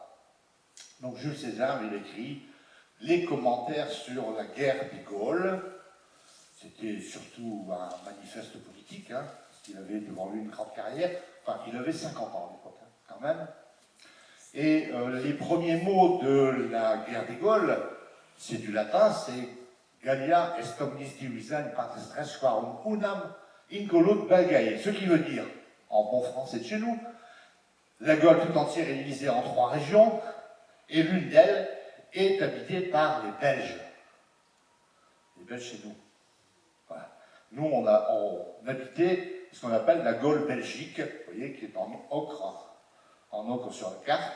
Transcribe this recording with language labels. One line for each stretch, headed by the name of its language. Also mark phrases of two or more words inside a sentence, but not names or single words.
French: Donc Jules César, il écrit les commentaires sur la guerre des Gaules. C'était surtout un manifeste politique, hein, parce qu'il avait devant lui une grande carrière. Enfin, il avait 50 ans à l'époque, hein, quand même. Et les premiers mots de la guerre des Gaules, c'est du latin, c'est
Latin: Gallia est omnis divisa in partes tres quarum unam incolud Belgae.
French: Ce qui veut dire, en bon français de chez nous, la Gaule tout entière est divisée en 3 régions, et l'une d'elles est habitée par les Belges. Les Belges chez nous. Voilà. Nous, on habitait ce qu'on appelle la Gaule belgique, vous voyez, qui est en ocre sur la carte.